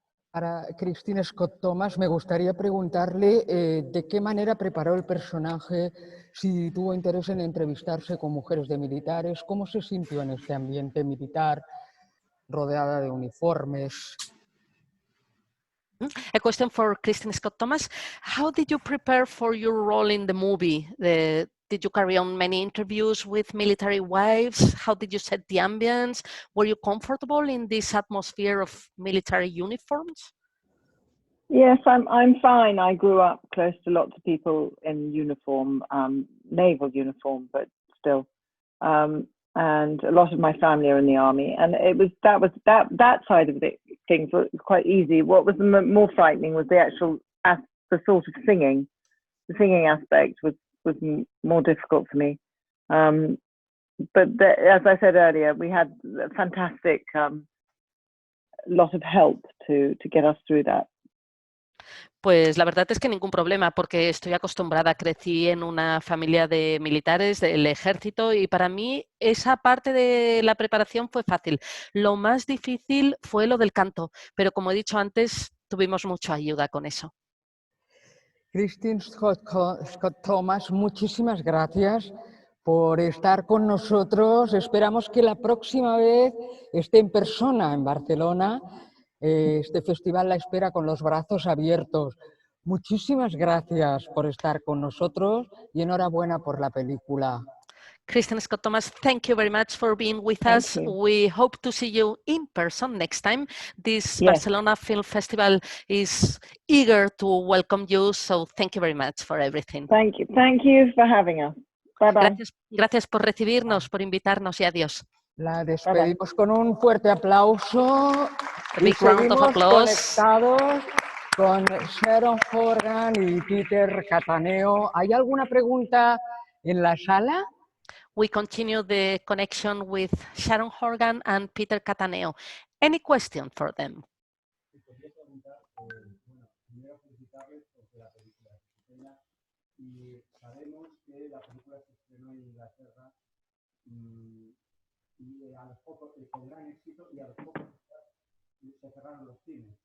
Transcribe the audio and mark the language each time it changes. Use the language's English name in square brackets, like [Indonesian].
[Spanish] Para Kristin Scott Thomas, me gustaría preguntarle de qué manera preparó el personaje, si tuvo interés en entrevistarse con mujeres de militares, cómo se sintió en este ambiente militar, rodeada de uniformes. [English] A question for Kristin Scott Thomas. How did you prepare for your role in the movie? Did you carry on many interviews with military wives? How did you set the ambience? Were you comfortable in this atmosphere of military uniforms? Yes, I'm fine. I grew up close to lots of people in uniform, naval uniform, but still. And a lot of my family are in the army, and that side of things were quite easy. What was more frightening was the sort of singing. The singing aspect was more difficult for me. But as I said earlier, we had a fantastic lot of help to get us through that. [Spanish] Pues la verdad es que ningún problema, porque estoy acostumbrada, crecí en una familia de militares del ejército, y para mí esa parte de la preparación fue fácil. Lo más difícil fue lo del canto, pero como he dicho antes, tuvimos mucha ayuda con eso. Kristin Scott Thomas, muchísimas gracias por estar con nosotros. Esperamos que la próxima vez esté en persona en Barcelona. Este festival la espera con los brazos abiertos. Muchísimas gracias por estar con nosotros y enhorabuena por la película. [English] Kristin Scott Thomas, thank you very much for being with us. We hope to see you in person next time. This Barcelona Film Festival is eager to welcome you, so thank you very much for everything. Thank you for having us. Bye bye. [Spanish] Gracias por recibirnos, por invitarnos, y adiós. La despedimos con un fuerte aplauso y [English] Big round of [Spanish] seguimos [English] applause. [Spanish] conectados con Sharon, Horgan y Peter Cattaneo. ¿Hay alguna pregunta en la sala? [English] We continue the connection with Sharon, Horgan and Peter Cattaneo. Any question for them? [Spanish] Sabemos que la película se estrenó en Inglaterra y a los pocos, con gran éxito, y a los pocos se cerraron los cines.